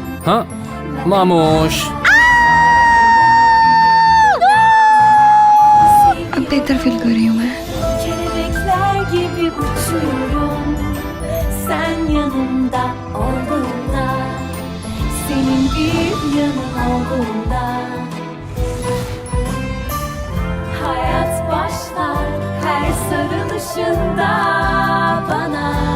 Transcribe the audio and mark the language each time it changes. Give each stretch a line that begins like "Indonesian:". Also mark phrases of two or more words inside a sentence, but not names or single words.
Urdu: ہاں ماموش, اب بہتر فیل کر رہی ہوں میں.
Turkish: Kelebekler gibi uçuyorum. Sen yanımda olduğunda, senin bir yanın olduğunda, hayat başlar her sarılışında bana.